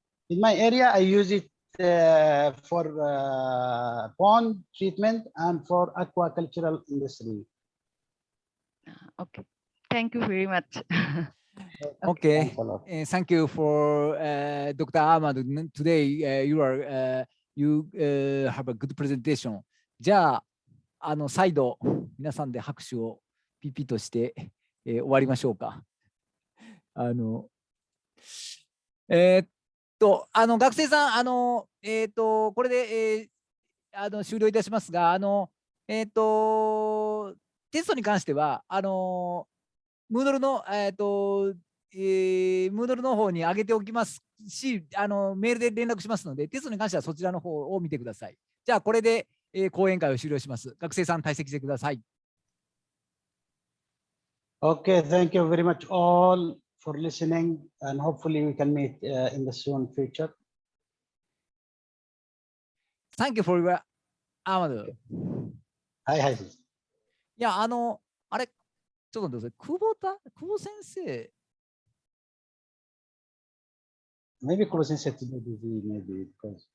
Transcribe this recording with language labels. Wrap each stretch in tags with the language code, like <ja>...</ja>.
<en>In my area, I use it for pond treatment and for aquacultural industry. Okay, thank you very much. Okay, Thanks a lot. thank you for Dr. Ahmad. Today you have a good presentation.</en> <ja>じゃあ、再度皆さんで拍手をピピとして、終わりましょうか。学生さん、これで、終了いたしますが、テストに関しては、ムードルの、ムードルの方に上げておきますし、メールで連絡しますので、テストに関してはそちらの方を見てください。じゃあ、これで、講演会を終了します。学生さん、退席してください。</ja> <en>Okay, thank you very much all for listening, and hopefully we can meet in the soon future. Thank you for your Ahmad. Hi.</en> <ja>いや、あれ、ちょっと待ってください。久保先生。</ja> <en>Maybe Kuro Sensei today busy, maybe because.</en>